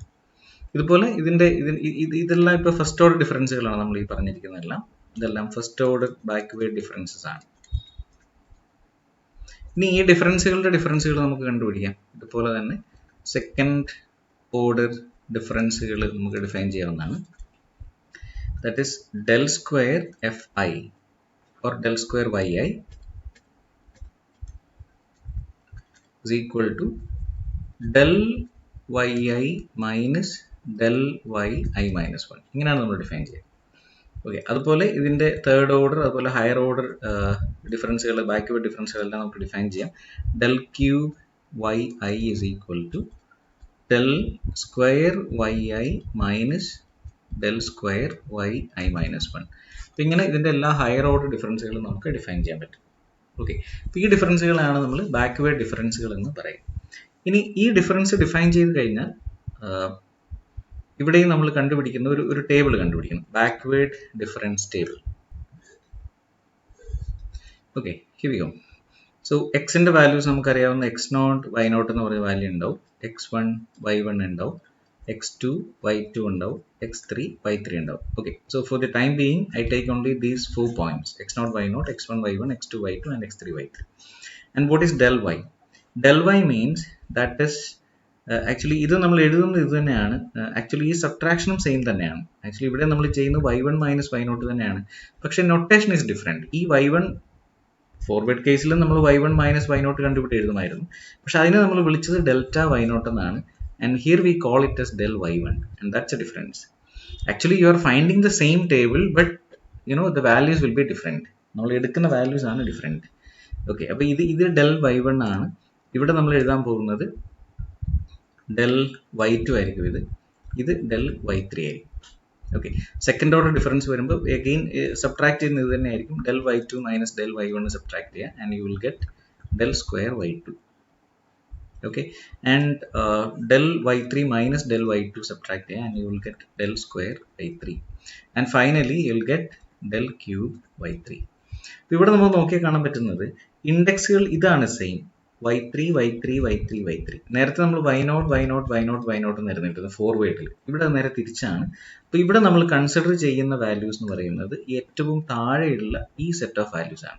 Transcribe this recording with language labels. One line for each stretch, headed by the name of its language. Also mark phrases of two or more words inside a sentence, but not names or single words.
Malayalam: ഇതുപോലെ ഇതെല്ലാം ഇപ്പോൾ
English: first order
Malayalam: ഡിഫറൻസുകളാണ് നമ്മൾ ഈ പറഞ്ഞിരിക്കുന്നതെല്ലാം. ഇതെല്ലാം
English: first order backward differences
Malayalam: ആണ്. ഇനി ഈ ഡിഫറൻസുകൾ നമുക്ക് കണ്ടുപിടിക്കാം. ഇതുപോലെ തന്നെ
English: second order
Malayalam: ഡിഫറൻസുകൾ നമുക്ക് ഡിഫൈൻ ചെയ്യാവുന്നതാണ്.
English: that is del square fi or del square yi is equal to del yi minus del yi minus 1.
Malayalam: ഇങ്ങനെയാണ് നമ്മൾ ഡിഫൈൻ ചെയ്യുക. ഓക്കെ, അതുപോലെ ഇതിൻ്റെ
English: third order
Malayalam: അതുപോലെ
English: higher order
Malayalam: ഡിഫറൻസുകൾ, ബാക്ക്വേർഡ് ഡിഫറൻസുകളെല്ലാം നമുക്ക് ഡിഫൈൻ ചെയ്യാം.
English: del cube yi is equal to del square yi minus del square yi minus 1.
Malayalam: അപ്പോൾ ഇങ്ങനെ ഇതിൻ്റെ എല്ലാ
English: higher order
Malayalam: ഡിഫറൻസുകളും നമുക്ക് ഡിഫൈൻ ചെയ്യാൻ പറ്റും. ഓക്കെ, അപ്പോൾ ഈ ഡിഫറൻസുകളാണ് നമ്മൾ ബാക്ക്വേർഡ് ഡിഫറൻസുകൾ എന്ന് പറയും. ഇനി ഈ ഡിഫറൻസ് ഡിഫൈൻ ചെയ്ത് കഴിഞ്ഞാൽ ഇവിടെയും നമ്മൾ കണ്ടുപിടിക്കുന്ന ഒരു ടേബിൾ കണ്ടുപിടിക്കണം,
English: backward difference table. okay, here we go.
Malayalam: സോ എക്സിന്റെ വാല്യൂസ് നമുക്കറിയാവുന്ന x0, y0 എന്ന് പറയുന്ന വാല്യൂ ഉണ്ടാവും, x1, y1 ഉണ്ടാവും, x2, y2 ഉണ്ടാവും, x3, y3 ഉണ്ടാവും.
English: okay, so for the time being I take only these 4 points, x0, y0, x1, y1, x2, y2 and x3, y3. And what is del y? Del y means that is
Malayalam: ആക്ച്വലി ഇത് നമ്മൾ എഴുതുന്നത് ഇത് തന്നെയാണ്. ആക്ച്വലി ഈ സബ്ട്രാക്ഷനും സെയിം തന്നെയാണ്. ആക്ച്വലി ഇവിടെ നമ്മൾ ചെയ്യുന്നത് y1 മൈനസ് y0 തന്നെയാണ്, പക്ഷെ
English: notation is different.
Malayalam: ഈ y1 ഫോർവേഡ് കേസിൽ നമ്മൾ y1 മൈനസ് y0 കണ്ടുപിട്ട് എഴുതുമായിരുന്നു, പക്ഷെ അതിനെ നമ്മൾ വിളിച്ചത് ഡെൽറ്റ y0 എന്നാണ്.
English: and here we call it as del y1, and that's a difference. actually you are finding the same table, but the values will be different.
Malayalam: നമ്മൾ എടുക്കുന്ന വാല്യൂസ് ആണ് ഡിഫറെൻറ്റ്. ഓക്കെ, അപ്പോൾ ഇത് del y1 ആണ്. ഇവിടെ നമ്മൾ എഴുതാൻ പോകുന്നത് del y2 ആയിരിക്കും. ഇത് del y3 ആയിരിക്കും. ഓക്കെ,
English: second order difference
Malayalam: വരുമ്പോൾ അഗെയിൻ സബ്ട്രാക്ട് ചെയ്യുന്നത് ഇത് തന്നെ ആയിരിക്കും.
English: del y2 minus del y1 subtract
Malayalam: ചെയ്യുക,
English: and you will get del square y2. Okay, and del y3 minus del y2 subtract here, and you will get del square y3, and finally you will get del cube y3.
Malayalam: ഇവിടെ നമ്മൾ നോക്കിയാൽ കാണാൻ പറ്റുന്നത് ഇൻഡെക്സുകൾ ഇതാണ് സെയിം, y3 y3 y3 y3. നേരത്തെ നമ്മൾ y0 y0 y0 y0 എന്നായിരുന്നു ഫോർവേഡിൽ. ഇവിടെ നേരെ തിരിച്ചാണ്. അപ്പോൾ ഇവിടെ നമ്മൾ കൺസിഡർ ചെയ്യുന്ന വാല്യൂസ് എന്ന് പറയുന്നത് ഏറ്റവും താഴെയുള്ള ഈ
English: set of values
Malayalam: ആണ്.